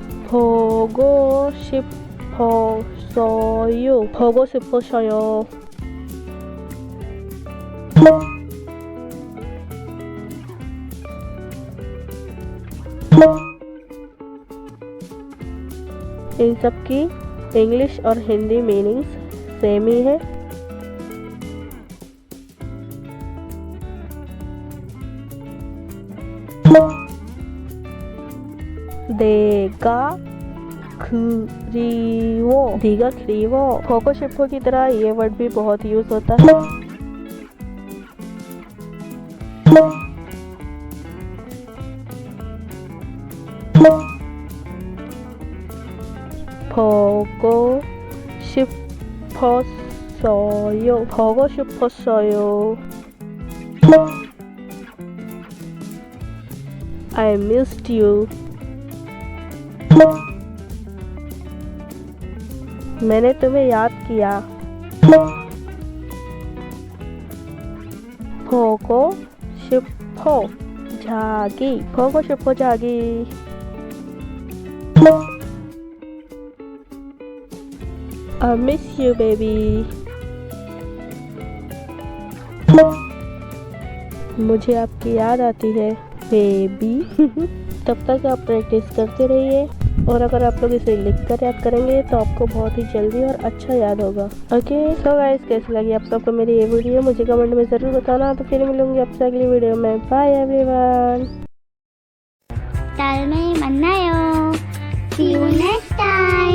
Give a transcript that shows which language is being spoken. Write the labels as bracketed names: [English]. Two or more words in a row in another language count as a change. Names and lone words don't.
[Korean] 보고 싶었어요. 보고 싶었어요. [Hindi] इन सब की इंग्लिश और हिंदी [English] meanings same [Hindi] ही है। देगा खरीवो, देगा खरीवो। [Korean] 보고 싶어 [Hindi] की तरह ये वर्ड भी बहुत यूज होता है। [Korean] 보고 싶었어요. 보고 싶었어요. [English] I missed you. [Hindi] मैंने तुम्हें याद किया। [Korean] 보고 싶어 자기, 보고 싶어 자기। [English] I miss you baby. [Hindi] मुझे आपकी याद आती है बेबी। तब तक आप प्रैक्टिस करते रहिए और अगर आप लोग इसे लिख कर याद करेंगे तो आपको बहुत ही जल्दी और अच्छा याद होगा। [English] okay so guys, [Hindi] कैसी लगी आप सबको मेरी ये वीडियो मुझे कमेंट में ज़रूर बताना। तो फिर मिलूंगी आपसे अगली वीडियो में। [English] bye everyone. [Korean] 다음에 만나요. [English] See you next time.